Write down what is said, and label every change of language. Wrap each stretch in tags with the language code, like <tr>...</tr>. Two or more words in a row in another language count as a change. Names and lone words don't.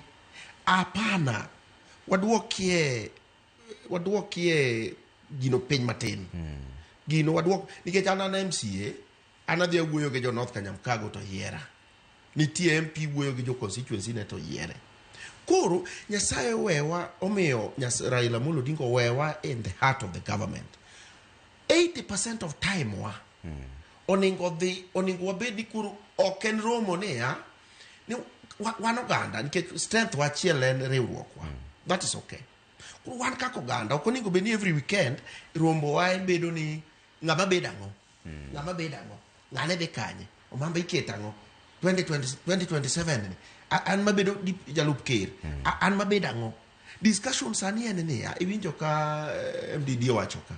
<luo>Apana, wadwokie gino piny matin. Gino wadwok, nikech an MCA, an adhi awuoyo gi jo North Kanyamkago to yiera. Nitie MP wuoyo gi jo constituency ne to yiere. Koro, Nyasaye wewa, omiyo Raila Amolo Odinga wewa</luo> <en>in the heart of the government. 80% of time</en> <luo>oningo wabed ni kuro oken romo ni wan oganda, nikech strength wachiel en riwruok wa. That is okay. Kuro wan kaka oganda, ok oningo bed ni</luo> <en>every weekend</en> <luo>rombo wa bedo ni ng'ama bed ang'o. Ng'ane be kanye. Omamba iketa ang'o. 2027 ni. An mabedo jalup ker. An mabed ang'o. Discussion sani en ni iwinjo ka MDD wacho ka.</luo>